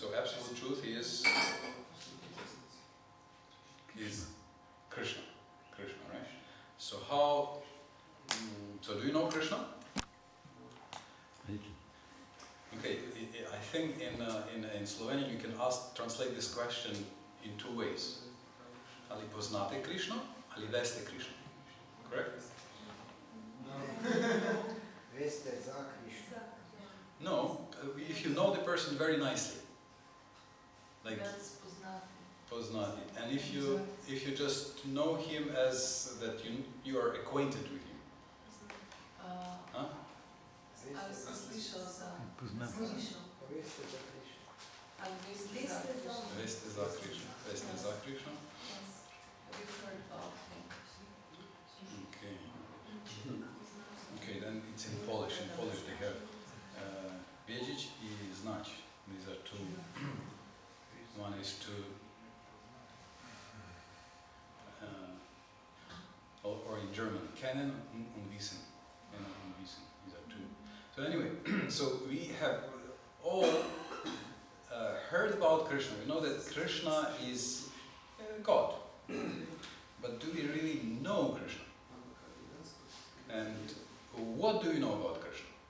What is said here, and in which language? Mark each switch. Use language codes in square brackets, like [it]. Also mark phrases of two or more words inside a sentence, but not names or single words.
[en] So absolute truth is So do you know Krishna? Okay, I think in Slovenian you can translate this question in two ways. [sl] Ali poznate Krišno, ali veste Krišno? [en] Correct? [sl] Veste za Krišnu. [en] No, if you know the person very nicely. Like poznati. And if you just know him as that you are acquainted with him. [sl] Huh? Veste za Krišnu. Veste za Krišnu? [en] Okay. Okay, then it's in Polish. In Polish they have [pl] wiedzieć i znać. [en] These are two. One is to, or in German, [de] kennen und wissen. Kennen und wissen. [en] These are two. So anyway, so we have all heard about Krishna. We know that Krishna is God. But do we really know Krishna? And what do you know about Krishna?